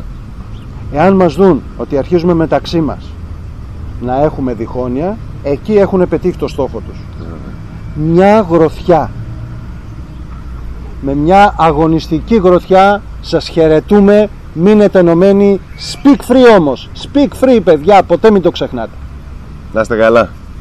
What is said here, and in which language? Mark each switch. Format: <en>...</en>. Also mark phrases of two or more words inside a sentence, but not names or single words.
<el>Εάν μας δουν ότι αρχίζουμε μεταξύ μας να έχουμε διχόνοια, εκεί έχουν πετύχει το στόχο τους. Μια γροθιά, με μια αγωνιστική γροθιά, σας χαιρετούμε, μείνετε ενωμένοι.</el> <en>Speak free</en> <el>όμως,</el> <en>speak free</en> <el>παιδιά, ποτέ μην το ξεχνάτε. Να είστε καλά.</el>